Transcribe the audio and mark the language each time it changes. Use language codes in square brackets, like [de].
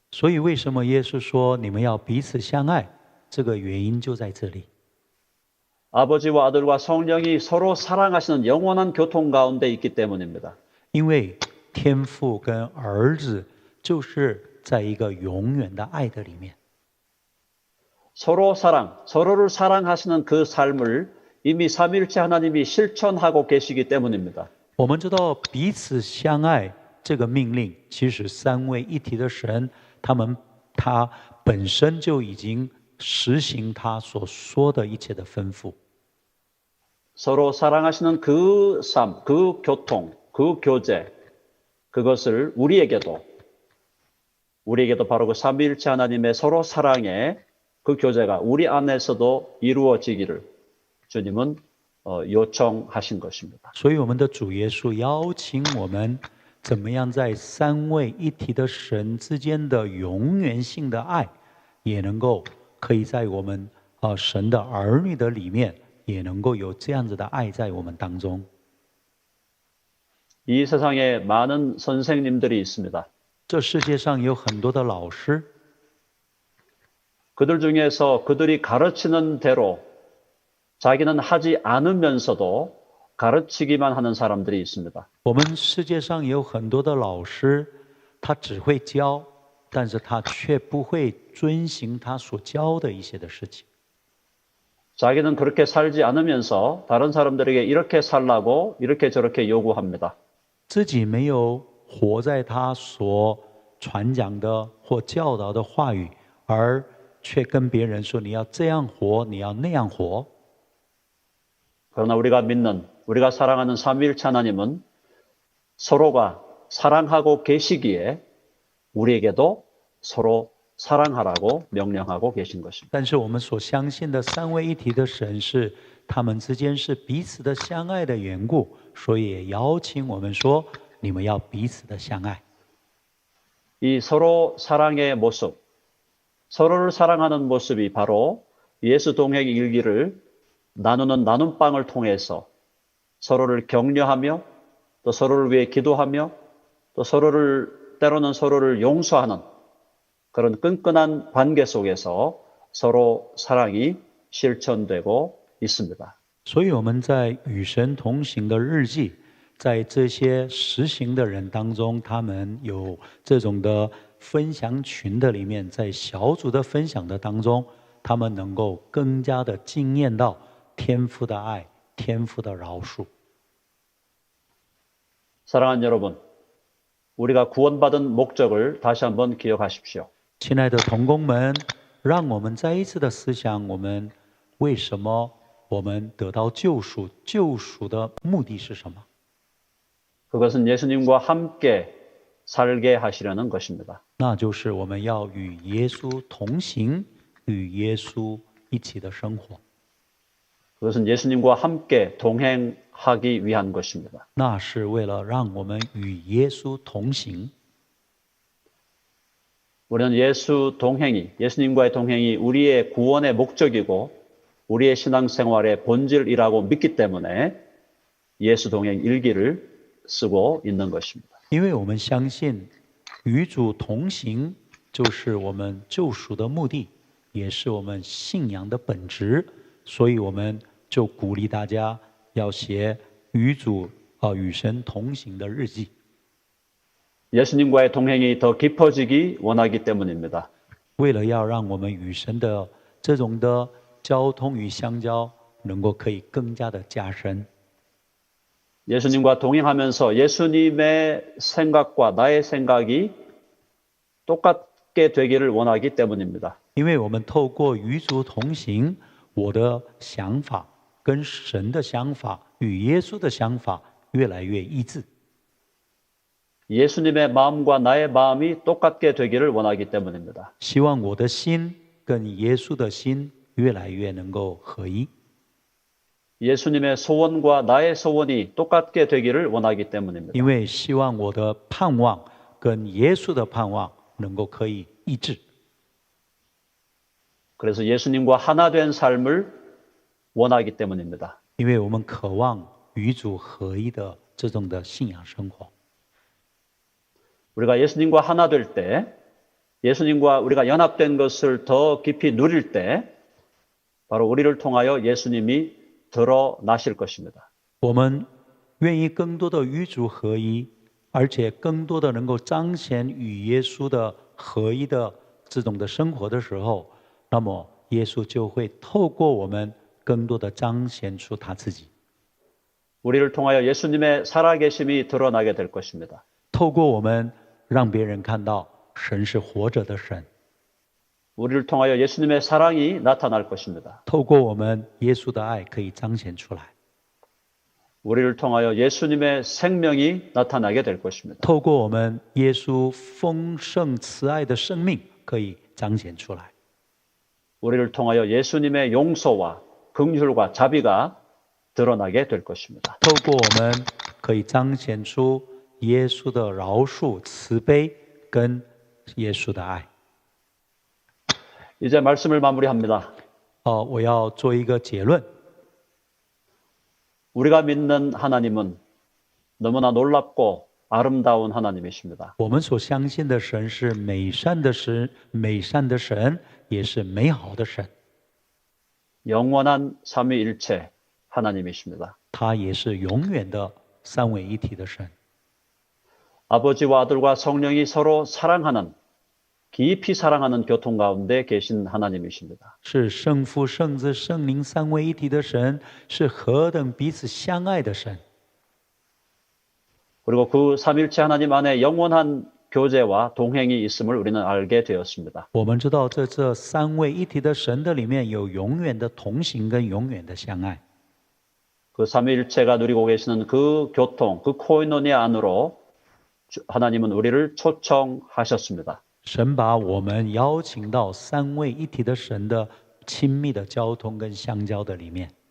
[zh] 所以为什么耶稣说你们要彼此相爱？这个原因就在这里。 [ko] 아버지와 아들과 성령이 서로 사랑하시는 영원한 교통 가운데 있기 때문입니다. [zh] 因为天父跟儿子就是在一个永远的爱的里面。 [ko] 서로 사랑, 서로를 사랑하시는 그 삶을 이미 삼위일체 하나님이 실천하고 계시기 때문입니다. [zh] 我们知道彼此相爱这个命令，其实三位一体的神，他本身就已经实行他所说的一切的吩咐。 [ko] 서로 사랑하시는 그 삶, 그 교통, 그 교제, 그것을 우리에게도 바로 그 삼위일체 하나님의 서로 사랑의 그 교제가 우리 안에서도 이루어지기를 주님은 요청하신 것입니다. [zh] 所以我们的主耶稣邀请我们，怎么样在三位一体的神之间的永远性的爱，也能够可以在我们神的儿女的里面，也能够有这样子的爱在我们当中。 [ko] 이 세상에 많은 선생님들이 있습니다. [zh] 这世界上有很多的老师， [ko] 그들 중에서 그들이 가르치는 대로 자기는 하지 않으면서도 가르치기만 하는 사람들이 있습니다. [zh] 我们世界上有很多的老师，他只会教，但是他却不会遵行他所教的一些的事情。 [ko] 자기는 그렇게 살지 않으면서 다른 사람들에게 이렇게 살라고 이렇게 저렇게 요구합니다. [zh] 自己没有活在他所传讲的或教导的话语，而却跟别人说你要这样活，你要那样活。 [ko] 그러나 우리가 믿는, 우리가 사랑하는 삼위일체 하나님은 서로가 사랑하고 계시기에 우리에게도 서로 사랑하라고 명령하고 계신 것입니다. [zh] 但是我们所相信的三位一体的神是，他们之间是彼此的相爱的缘故，所以也邀请我们说，你们要彼此的相爱。 [ko] 이 서로 사랑의 모습, 서로를 사랑하는 모습이 바로 예수 동행 일기를 나누는 나눔방을 통해서 서로를 격려하며 또 서로를 위해 기도하며 또 때로는 서로를 용서하는 그런 끈끈한 관계 속에서 서로 사랑이 실천되고 있습니다. [zh] 所以我们在与神同行的日记，在这些实行的人当中，他们有这种的分享群的里面，在小组的分享的当中，他们能够更加的经验到天父的爱，天父的饶恕。 [ko] 사랑하는 여러분, 우리가 구원받은 목적을 다시 한번 기억하십시오. [zh] 亲爱的同工们，让我们再一次的思想，我们为什么我们得到救赎？救赎的目的是什么？ [ko] 그것은 예수님과 함께 살게 하시려는 것입니다. [zh] 那就是我们要与耶稣同行，与耶稣一起的生活。 [ko] 그것은 예수님과 함께 동행하기 위한 것입니다. [zh] 那是为了让我们与耶稣同行。 [ko] 우리는 예수님과의 동행이 우리의 구원의 목적이고 우리의 신앙생활의 본질이라고 믿기 때문에 예수 동행 일기를 쓰고 있는 것입니다. [zh] 因为我们相信与主同行就是我们救赎的目的，也是我们信仰的本质，所以我们就鼓励大家要写与神同行的日记。 [ko] 예수님과의 동행이 더 깊어지기 원하기 때문입니다. [zh] 为了要让我们与神的这种的交通与相交能够可以更加的加深。 [ko] 예수님과 동행하면서 예수님의 생각과 나의 생각이 똑같게 되기를 원하기 때문입니다. [zh] 因为我们透过与主同行，我的想法跟神的想法与耶稣的想法越来越一致。 [ko] 예수님의 마음과 나의 마음이 똑같게 되기를 원하기 때문입니다. [zh] 希望我的心跟耶稣的心越来越能够合一。 [ko] 예수님의 소원과 나의 소원이 똑같게 되기를 원하기 때문입니다. [zh] 因为希望我的盼望跟耶稣的盼望能够可以一致。 [ko] 그래서 예수님과 하나 된 삶을 원하기 때문입니다. [zh] 因为我们渴望与主合一的这种的信仰生活。 [ko] 우리가 예수님과 하나 될 때, 예수님과 우리가 연합된 것을 더 깊이 누릴 때, 바로 우리를 통하여 예수님이 드러나실 것입니다. [zh] 我们愿意更多的与主合一，而且更多的能够彰显与耶稣的合一的这种的生活的时候，那么耶稣就会透过我们更多的彰显出他自己。 [ko] 우리를 통하여 예수님의 살아계심이 드러나게 될 것입니다. [zh] 透过我们让别人看到神是活着的神。 [ko] 우리를 통하여 예수님의 사랑이 나타날 것입니다. [zh] 透过我们耶稣的爱可以彰显出来。 [ko] 우리를 통하여 예수님의 생명이 나타나게 될 것입니다. [zh] 透过我们耶稣丰盛慈爱的生命可以彰显出来。 [ko] 우리를 통하여 예수님의 용서와 긍휼과 자비가 드러나게 될 것입니다. [zh] 透过我们可以彰显出耶稣的饶恕、慈悲跟耶稣的爱。 [ko] 이제 말씀을 마무리합니다. [zh] 我要做一个结论。 [ko] 우리가 믿는 하나님은 너무나 놀랍고 아름다운 하나님이십니다. [zh] 我们所相信的神是美善的神，美善的神也是美好的神。 [ko] 영원한 삼위일체 하나님이십니다. [zh] 他也是永远的三位一体的神。 [ko] 아버지와 아들과 성령이 서로 사랑하는 깊이 사랑하는 교통 가운데 계신 하나님이십니다. [zh] 是圣父、圣子、圣灵三位一体的神，是何等彼此相爱的神。 [ko] 그리고 그 삼일체 하나님 안에 영원한 교제와 동행이 있음을 우리는 알게 되었습니다. [zh] 我们知道这三位一体的神的里面有永远的同行跟永远的相爱。 [ko] 그 삼위일체가 누리고 계시는 그 교통, 그 코이노니아 안으로 하나님은 우리를 초청하셨습니다. [zh] 神把我们邀请到三位一体的神的亲密的交通跟相交的里面。